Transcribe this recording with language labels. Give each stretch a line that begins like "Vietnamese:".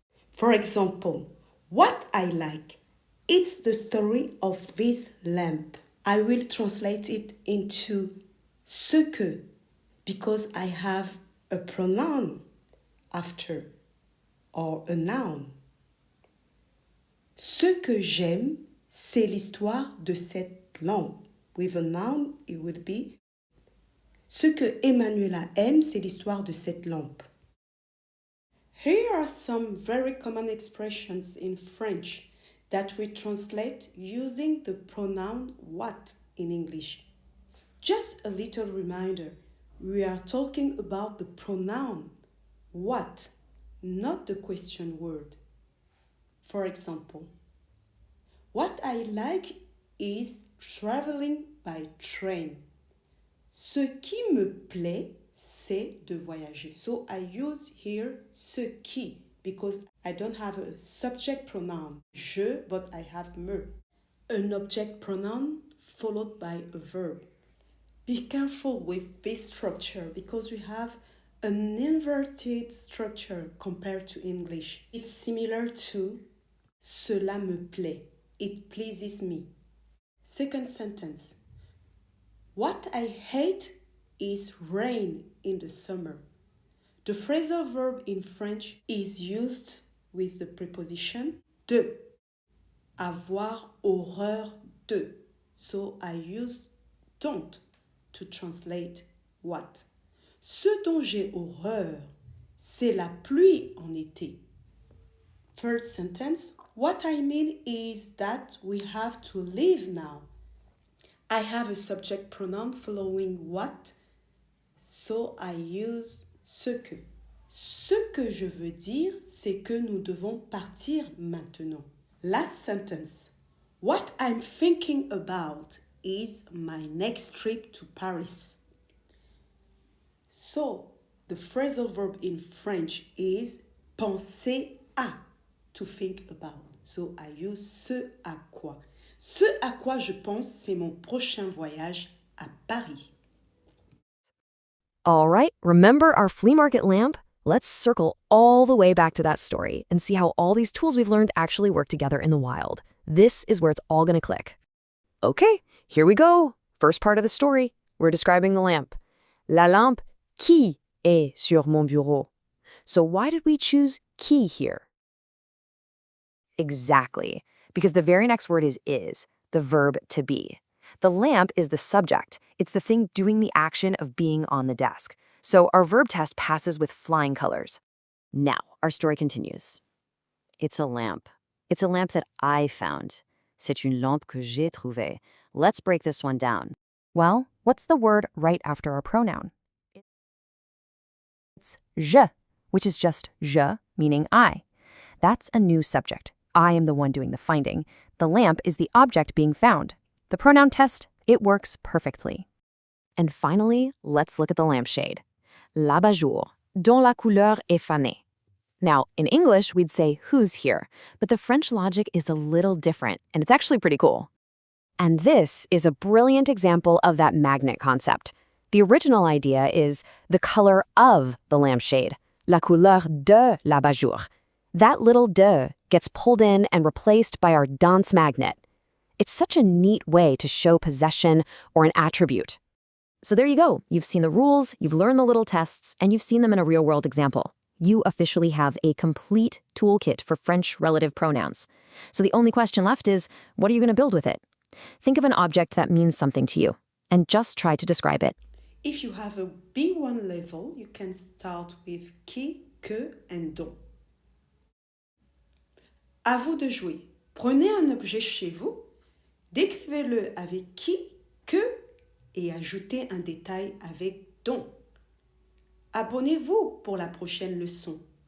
English: For example, what I like. It's the story of this lamp. I will translate it into ce que because I have a pronoun after or a noun.
French: Ce que j'aime, c'est l'histoire de cette lampe.
English: With a noun, it would be
French: ce que Emanuela aime, c'est l'histoire de cette lampe.
English: Here are some very common expressions in French that we translate using the pronoun what in English. Just a little reminder, we are talking about the pronoun what, not the question word. For example, what I like is traveling by train.
French: Ce qui me plaît, c'est de voyager.
English: So I use here ce qui because I don't have a subject pronoun, je, but I have me. An object pronoun followed by a verb. Be careful with this structure because we have an inverted structure compared to English. It's similar to
French: cela me plaît.
English: It pleases me. Second sentence. What I hate is rain in the summer. The phrasal verb in French is used with the preposition de.
French: Avoir horreur de.
English: So I use don't to translate what.
French: Ce dont j'ai horreur, c'est la pluie en été.
English: Third sentence. What I mean is that we have to leave now. I have a subject pronoun following what, so I use ce que.
French: Ce que je veux dire, c'est que nous devons partir maintenant.
English: Last sentence. What I'm thinking about is my next trip to Paris. So, the phrasal verb in French is
French: penser à,
English: to think about. So, I use ce à quoi.
French: Ce à quoi je pense, c'est mon prochain voyage à Paris.
English: All right, remember our flea market lamp? Let's circle all the way back to that story and see how all these tools we've learned actually work together in the wild. This is where it's all going to click. Okay, here we go. First part of the story. We're describing the lamp.
French: La lampe qui est sur mon bureau.
English: So why did we choose qui here? Exactly, because the very next word is, the verb to be. The lamp is the subject. It's the thing doing the action of being on the desk. So our verb test passes with flying colors. Now, our story continues. It's a lamp. It's a lamp that I found.
French: C'est une lampe que j'ai trouvée.
English: Let's break this one down. Well, what's the word right after our pronoun? It's je, which is just je, meaning I. That's a new subject. I am the one doing the finding. The the lamp is the object being found. The pronoun test, it works perfectly. And finally, let's look at the lampshade.
French: L'abat-jour, dont la couleur est fanée.
English: Now, in English, we'd say who's here, but the French logic is a little different, and it's actually pretty cool. And this is a brilliant example of that magnet concept. The original idea is the color of the lampshade,
French: la couleur de l'abat-jour.
English: That little de gets pulled in and replaced by our danse magnet. It's such a neat way to show possession or an attribute. So there you go. You've seen the rules, you've learned the little tests, and you've seen them in a real-world example. You officially have a complete toolkit for French relative pronouns. So the only question left is, what are you going to build with it? Think of an object that means something to you, and just try to describe it. If you have a B1 level, you can start with qui, que, and dont.
French: À vous de jouer. Prenez un objet chez vous, décrivez-le avec qui, que, et ajoutez un détail avec dont. Abonnez-vous pour la prochaine leçon.